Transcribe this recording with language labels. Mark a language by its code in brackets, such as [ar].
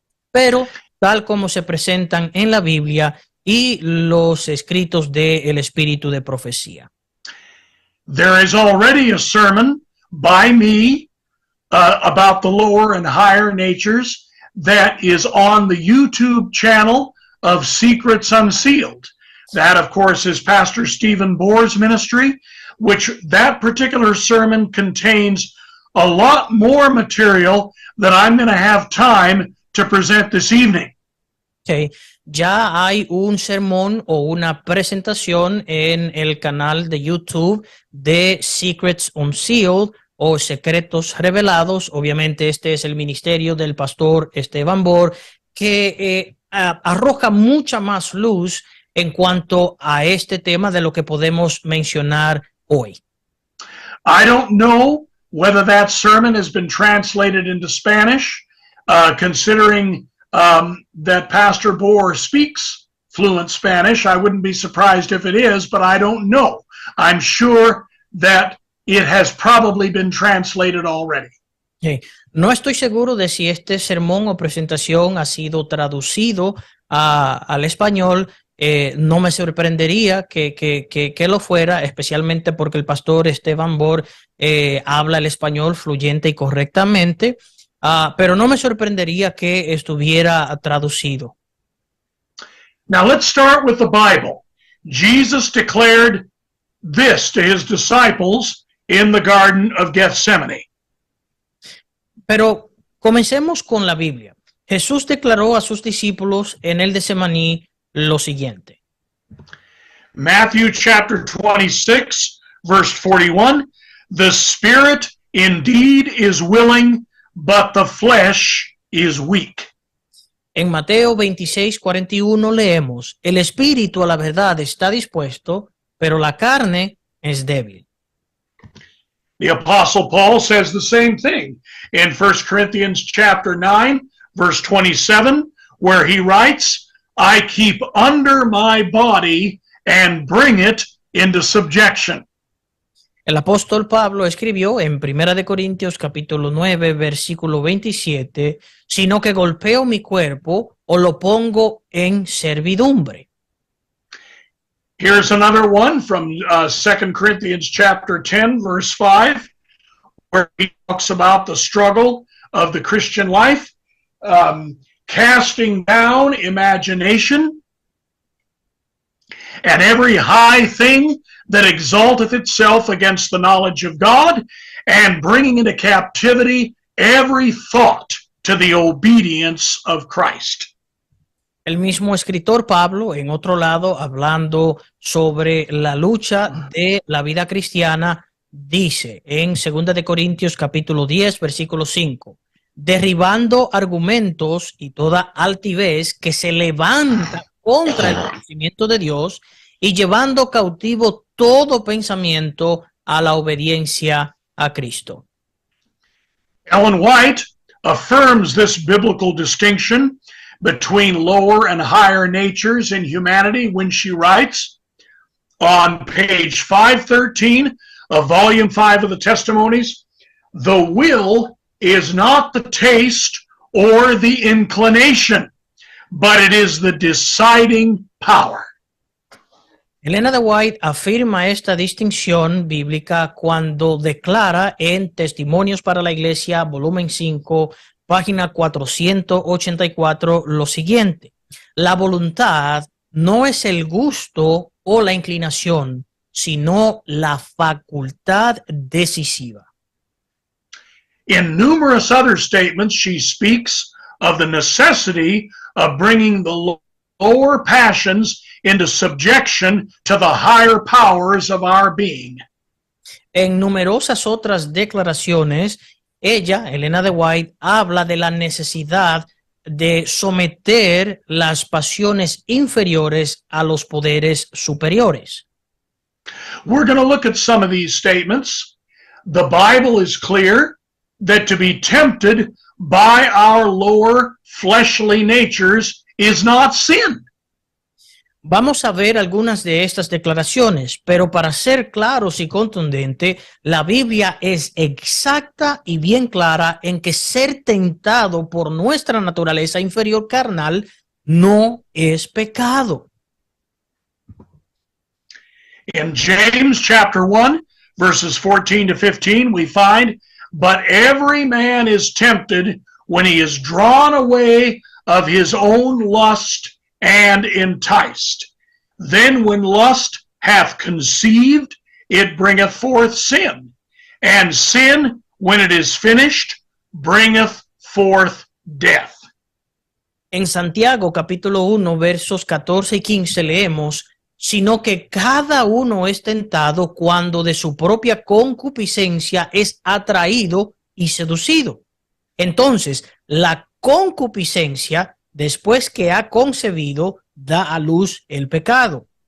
[es] Pero tal como se presentan en la Biblia y los escritos del Espíritu de Profecía. [en] There is already a sermon by me about the lower and higher natures that is on the YouTube channel of Secrets Unsealed. That, of course, is Pastor Stephen Bohr's ministry, which that particular sermon contains a lot more material that I'm going to have time to present this evening. Okay. [es] Ya hay un sermón o una presentación en el canal de YouTube de [en] Secrets Unsealed [es] o Secretos Revelados. Obviamente este es el ministerio del pastor Esteban Bohr, que arroja mucha más luz en cuanto a este tema de lo que podemos mencionar hoy. [en] I don't know whether that sermon has been translated into Spanish, considering that Pastor Bohr speaks fluent Spanish. I wouldn't be surprised if it is, but I don't know. I'm sure that it has probably been translated already. Okay. [es] No estoy seguro de si este sermón o presentación ha sido traducido al español. No me sorprendería que lo fuera, especialmente porque el pastor Esteban Bohr habla el español fluyente y correctamente. Pero no me sorprendería que estuviera traducido. [en] Now let's start with the Bible. Jesus declared this to his disciples in the Garden of Gethsemane. [es] Pero comencemos con la Biblia. Jesús declaró a sus discípulos en el Getsemaní lo siguiente. [en] Matthew chapter 26, verse 41, the spirit indeed is willing, but the flesh is weak. [es] En Mateo 26:41 leemos, el espíritu a la verdad está dispuesto, pero la carne es débil. [en] The Apostle Paul says the same thing in 1 Corinthians chapter 9, verse 27, where he writes, I keep under my body and bring it into subjection. [es] El apóstol Pablo escribió en 1 de Corintios capítulo 9, versículo 27, sino que golpeo mi cuerpo o lo pongo en servidumbre. [en] Here's another one from 2 Corinthians chapter 10, verse 5, where he talks about the struggle of the Christian life, casting down imagination and every high thing that exalteth itself against the knowledge of God, and bringing into captivity every thought to the obedience of Christ. [es] El mismo escritor Pablo, en otro lado, hablando sobre la lucha de la vida cristiana, dice en 2 de Corintios capítulo 10, versículo 5, derribando argumentos y toda altivez que se levanta contra el conocimiento de Dios y llevando cautivo todo pensamiento a la obediencia a Cristo. [en] Ellen White affirms this biblical distinction between lower and higher natures in humanity when she writes on page 513 of volume 5 of the Testimonies, the will is not the taste or the inclination, but it is the deciding power. [es] Elena de White afirma esta distinción bíblica cuando declara en Testimonios para la Iglesia, volumen 5, página 484, lo siguiente. La voluntad no es el gusto o la inclinación, sino la facultad decisiva. [en] In numerous other statements, she speaks of the necessity of bringing the lower passions into subjection to the higher powers of our being. [es] En numerosas otras declaraciones, ella, Elena de White, habla de la necesidad de someter las pasiones inferiores a los poderes superiores. [en] We're going to look at some of these statements. The Bible is clear that to be tempted by our lower fleshly natures is not sin. Vamos a ver algunas de estas declaraciones, pero para ser claros y contundente, la Biblia es exacta y bien clara en que ser tentado por nuestra naturaleza inferior carnal no es pecado. In James chapter 1, verses 14 to 15, we find, but every man is tempted when he is drawn away of his own lust and enticed. Then when lust hath conceived, it bringeth forth sin. And sin, when it is finished, bringeth forth death. [es] En Santiago capítulo 1, versos 14 y 15 leemos, sino que cada uno es tentado cuando de su propia concupiscencia es atraído y seducido. Entonces, la concupiscencia, después que ha concebido, da a luz el pecado.